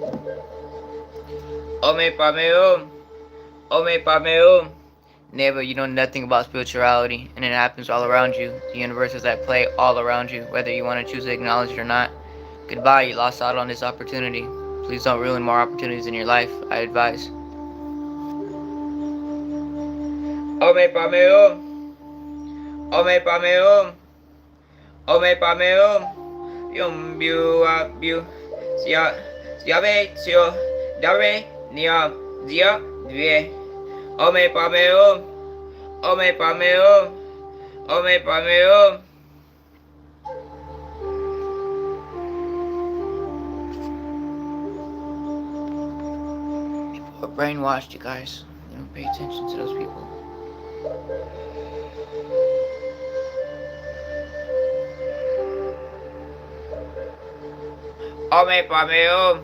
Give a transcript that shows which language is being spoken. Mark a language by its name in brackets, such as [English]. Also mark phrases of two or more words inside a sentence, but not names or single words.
[English] Ome Pameo. Ome Pameo. Neighbor, you know nothing about spirituality, and it happens all around you. The universe is at play all around you, whether you want to choose to acknowledge it or not. Goodbye, you lost out on this opportunity. Please don't ruin more opportunities in your life, I advise. Ome Pameo. Ome Pameo. Ome Pameo. Yum bu sia siabe sio dare nia dia dve. Ome Pameo. Ome Pameo. Ome Pameo. People are brainwashed, you guys. You don't pay attention to those people. Ome Pameo.